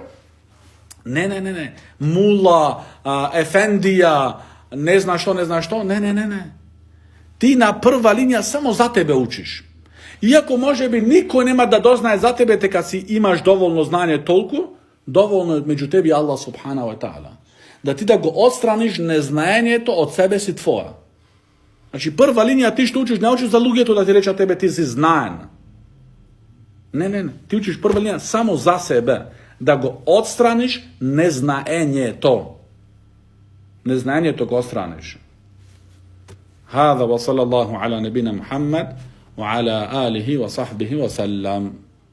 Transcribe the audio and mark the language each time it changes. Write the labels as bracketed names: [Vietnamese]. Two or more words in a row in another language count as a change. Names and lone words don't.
[Macedonian] Не. Мула, ефендија, не знаш што. Не. Ти на прва линија само за тебе учиш. Иако може би никој нема да дознае за тебе, тека си имаш доволно знање толку, доволно е меѓу тебе и Аллах [Arabic] سبحانه وتعالى. [Macedonian] Да ти да го отстраниш незнаењето од себе си твоја. Значи прва линија ти што учиш, не учиш за луѓето да ти речат тебе ти си знаен. Не. Ти учиш прва линија само за себе, да го отстраниш незнаењето. Незнаењето го отстраниш. [Arabic] هذا وصلى الله على نبينا محمد وعلى آله وصحبه وسلم.